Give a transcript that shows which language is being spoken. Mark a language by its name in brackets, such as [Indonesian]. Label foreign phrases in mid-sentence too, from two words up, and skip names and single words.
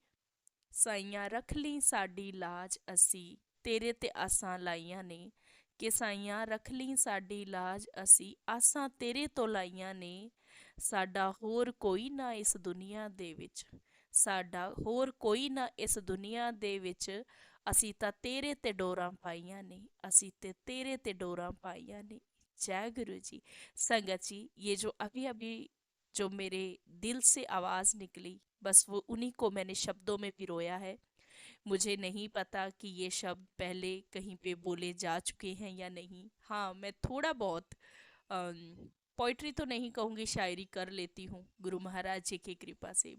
[Punjabi] ਸਾਈਆਂ ਰੱਖ ਲਈਂ ਸਾਡੀ ਲਾਜ ਅਸੀਂ, ਤੇਰੇ ਤੇ ਆਸਾਂ ਲਾਈਆਂ ਨੇ, ਕਿ ਸਾਈਆਂ ਰੱਖ ਲਈਂ ਸਾਡੀ ਲਾਜ ਅਸੀਂ, ਆਸਾਂ ਤੇਰੇ ਤੋ ਲਾਈਆਂ ਨੇ, ਸਾਡਾ ਹੋਰ ਕੋਈ ਨਾ ਇਸ ਦੁਨੀਆ ਦੇ ਵਿਚ, ਸਾਡਾ ਹੋਰ ਕੋਈ ਨਾ ਇਸ ਦੁਨੀਆ ਦੇ ਵਿਚ, साडा होर कोई ना इस दुनिया दे विच, ਅਸੀਂ ਤਾਂ ਤੇਰੇ ਤੇ ਡੋਰਾਂ ਪਾਈਆਂ ਨੇ, ਅਸੀਂ ਤੇ ਤੇਰੇ ਤੇ ਡੋਰਾ ਪਾਈਆ ਨੇ। [Hindi] जय गुरु जी। संगत जी, ये जो अभी अभी जो मेरे दिल से आवाज़ निकली, बस वो उन्हीं को मैंने शब्दों में पिरोया है। मुझे नहीं पता कि ये शब्द पहले कहीं पे बोले जा चुके हैं या नहीं। हाँ, मैं थोड़ा बहुत पोइट्री तो नहीं कहूँगी, शायरी कर लेती हूँ गुरु महाराज जी की कृपा से।